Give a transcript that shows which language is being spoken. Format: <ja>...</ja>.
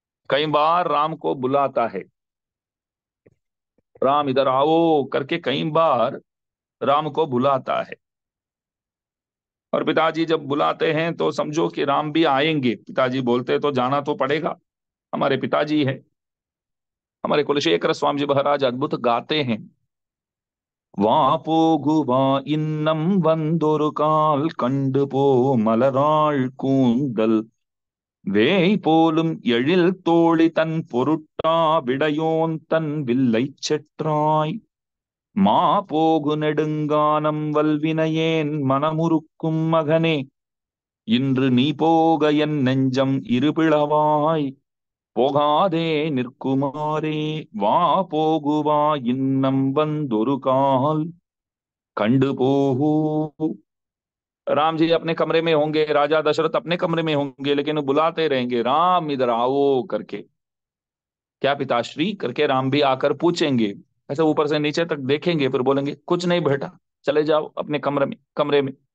<hi>कई बार राम को बुलाता है, राम इधर आओ करके कई बार राम को बुलाता है। और पिताजी जब बुलाते हैं तो समझो कि राम भी आएंगे, पिताजी बोलते तो जाना तो पड़ेगा, हमारे पिताजी है। हमारे कुलशेखर स्वामी जी महाराज अद्भुत गाते हैं,</hi> <ta>வாபோகுவா இன்னம் வந்தொரு கால் கண்டு போ மலராள் கூந்தல் வேய் போலும் எழில் தோழி தன் பொருட்டா விடையோன் தன் வில்லைச் செற்றாய் மா போகு நெடுங்கானம் வல்வினையேன் மனமுருக்கும் மகனே இன்று நீ போக என் நெஞ்சம் இருபிளவாய் போகாதே நிற்குமாறே வா போகுவா இன்னம் வந்தொரு கால் खंड போகு।</ta> <hi>राम जी अपने कमरे में होंगे, राजा दशरथ अपने कमरे में होंगे, लेकिन वो बुलाते रहेंगे, राम इधर आओ करके। क्या पिताश्री करके राम भी आकर पूछेंगे, ऐसे ऊपर से नीचे तक देखेंगे, फिर बोलेंगे कुछ नहीं बेटा, चले जाओ अपने कमरे में।</hi>